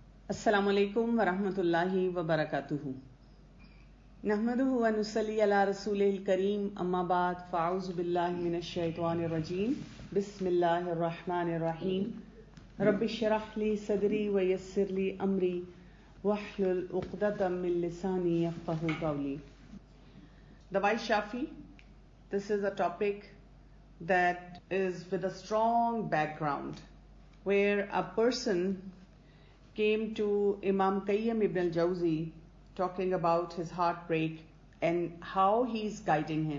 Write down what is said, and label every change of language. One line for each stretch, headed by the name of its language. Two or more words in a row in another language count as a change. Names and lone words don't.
Arabic: السلام عليكم ورحمة الله وبركاته. نحمده ونصلي على الرسول الكريم، أما بعد، فأعوذ بالله من الشيطان الرجيم، بسم الله الرحمن الرحيم. رب اشرح لي صدري ويسر لي أمري واحلل عقدة من لساني يفقهوا قولي.
English: Dawai Shafi, this is a topic that is with a strong background, where a person came to Imam Qayyim ibn al-Jawzi talking about his heartbreak and how he's guiding him.